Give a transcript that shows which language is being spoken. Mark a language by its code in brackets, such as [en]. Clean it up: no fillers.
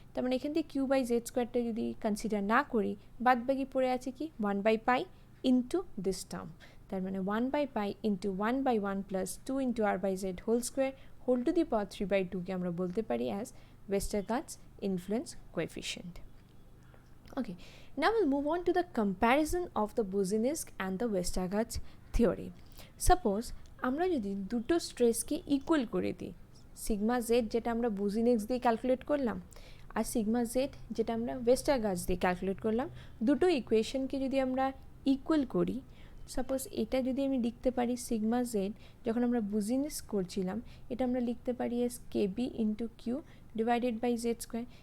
[bn] তার মানে এখান থেকে কিউ বাই জেড স্কোয়ারটা যদি কনসিডার না করি, বাদবাকি পড়ে আছে কি 1/π ইন্টু দিস টার্ম, তার মানে 1/π into 1/1 plus 2 into আর by Z whole square whole to the পাওয়ার 3/2কে আমরা বলতে পারি as Westergaard's influence coefficient. [en] Okay, now we'll move on to the comparison of the Boussinesq and the Westergaard's theory. [bn] Suppose আমরা যদি দুটো স্ট্রেসকে equal করে দিই, sigma Z যেটা আমরা বুজিনেক্স দিয়ে ক্যালকুলেট করলাম আর সিগমা জেড যেটা আমরা ওয়েস্টারগার্ডস দিয়ে ক্যালকুলেট করলাম, দুটো ইকুয়েশনকে যদি আমরা ইকুয়াল করি, সাপোজ এটা যদি আমি লিখতে পারি সিগমা জেড যখন আমরা বুজিনেক্স করছিলাম এটা আমরা লিখতে পারি S K B into Q divided by Z square.